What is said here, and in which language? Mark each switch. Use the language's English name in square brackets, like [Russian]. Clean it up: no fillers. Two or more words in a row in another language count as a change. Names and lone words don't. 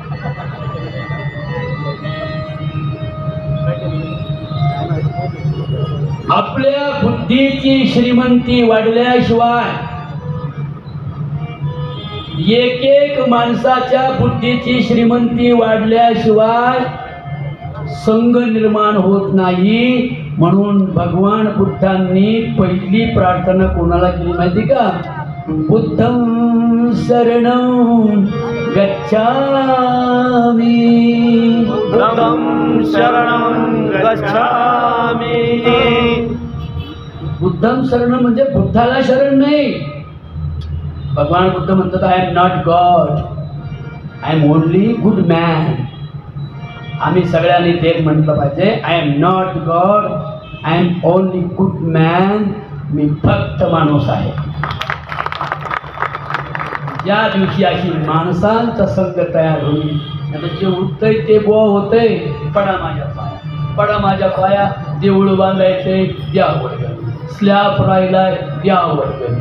[Marathi] आपल्या बुद्धीची श्रीमंती वाढल्याशिवाय, एक माणसाच्या बुद्धीची श्रीमंती वाढल्याशिवाय संघ निर्माण होत नाही. म्हणून भगवान बुद्धांनी पहिली प्रार्थना कोणाला केली माहिती का? [Pali] बुद्धं शरणं गच्छामि. बुद्धं शरणं गच्छामि. बुद्धं शरणं [Marathi] म्हणजे बुद्धाला शरण नाही. भगवान बुद्ध म्हणतात, [English] I am not God, I am only good man. [Marathi] आम्ही सगळ्यांनी तेच म्हटलं पाहिजे, [English] I am not God, I am only good man. [Marathi] मी फक्त माणूस आहे. ज्या दिवशी अशी माणसांचा संघ तयार होईल, आता जे उठतंय ते बुवा होतंय, पडा माझ्या पाया, पडा माझ्या पाया. देऊळ बांधायचे, द्या वर्गणी. स्लॅब राहिलाय, द्या वर्गणी.